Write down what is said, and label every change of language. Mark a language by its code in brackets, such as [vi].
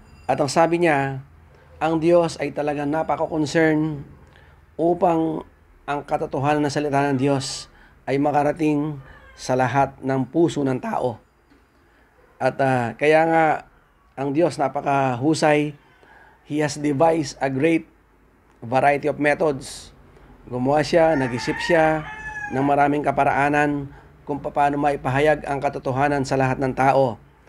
[tl] At ang sabi niya, ang Diyos ay talagang napaka-concern upang ang katotohanan ng salita ng Diyos ay makarating sa lahat ng puso ng tao. At kaya nga, ang Diyos napakahusay. [en] He has devised a great variety of methods. [tl] Gumawa siya, nag-isip siya ng maraming kaparaanan kung paano maipahayag ang katotohanan sa lahat ng tao.